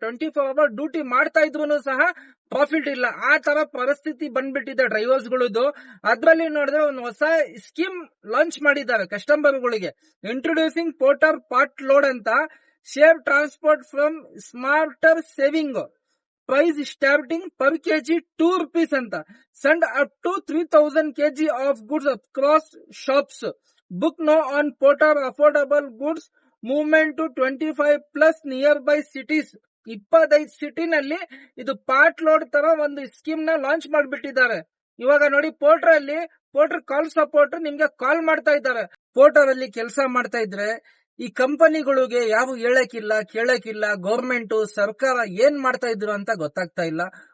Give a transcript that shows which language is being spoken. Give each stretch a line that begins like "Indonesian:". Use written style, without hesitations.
Kannada: 24 hour duty ಮಾಡ್ತಾ ಇದ್ರು ಸಹ ಪ್ರಾಫಿಟ್ ಇಲ್ಲ. ಆ ತರ ಪರಿಸ್ಥಿತಿ ಬಂದ್ಬಿಟ್ಟಿದೆ ಡ್ರೈವರ್ಸ್ ಗಳದ್ದು. ಅದ್ರಲ್ಲಿ ನೋಡಿದ್ರೆ ಒಂದು ಹೊಸ ಸ್ಕೀಮ್ ಲಾಂಚ್ ಮಾಡಿದ್ದಾರೆ ಕಸ್ಟಮರ್ ಗಳಿಗೆ.
English: Introducing Porter part load ಅಂತ. Save transport from smarter saving. Price starting per kg 2 rupees ಅಂತ. Send up to 3000 kg of goods across shops. Book now on Porter affordable goods movement to 25+ nearby cities.
Kannada: 25 ಸಿಟಿನಲ್ಲಿ ಇದು part load ತರ ಒಂದು scheme ನ launch ಮಾಡಿಬಿಟ್ಟಿದ್ದಾರೆ. ಇವಾಗ ನೋಡಿ, Porter ಕಾಲ್ support ನಿಮ್ಗೆ ಕಾಲ್ ಮಾಡ್ತಾ ಇದ್ದಾರೆ. ಪೋರ್ಟರ್ ಅಲ್ಲಿ ಕೆಲಸ ಮಾಡ್ತಾ ಇದ್ರೆ ಈ ಕಂಪನಿಗಳಿಗೆ ಯಾವ ಹೇಳಕ್ಕಿಲ್ಲ ಕೇಳಕ್ಕಿಲ್ಲ. ಗೌರ್ಮೆಂಟ್ ಸರ್ಕಾರ ಏನ್ ಮಾಡ್ತಾ ಇದ್ರು ಅಂತ ಗೊತ್ತಾಗ್ತಾ ಇಲ್ಲ.